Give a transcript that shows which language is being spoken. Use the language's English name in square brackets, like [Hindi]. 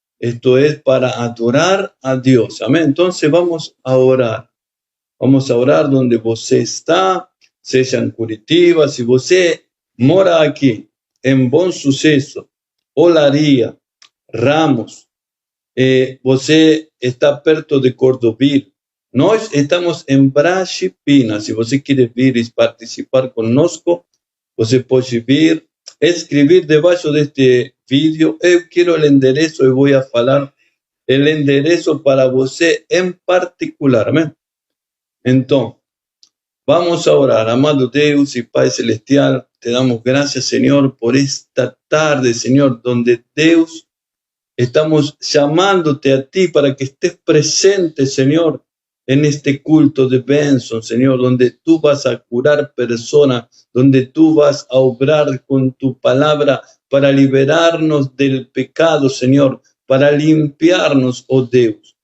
[Spanish] Esto es para adorar a Dios. Amén. Entonces vamos a orar. Vamos a orar donde [Portuguese] você está, seja em Curitiba. Se você mora aqui, em Bom Sucesso, Olaria, Ramos, você está perto de Cordovil. Nós estamos em Brasília. Se você quer vir e participar conosco, você pode vir, escrever debaixo deste vídeo. Eu quero o endereço, eu vou falar o endereço para você em particular. Amém? Então, [Spanish] vamos a orar. Amado Deus y Pai Celestial, te damos gracias, Señor, por esta tarde, Señor, donde Deus, estamos llamándote a ti para que estés presente, Señor, en este culto de Benson, Señor, donde tú vas a curar personas, donde tú vas a obrar con tu palabra para liberarnos del pecado, Señor, para limpiarnos, oh Deus.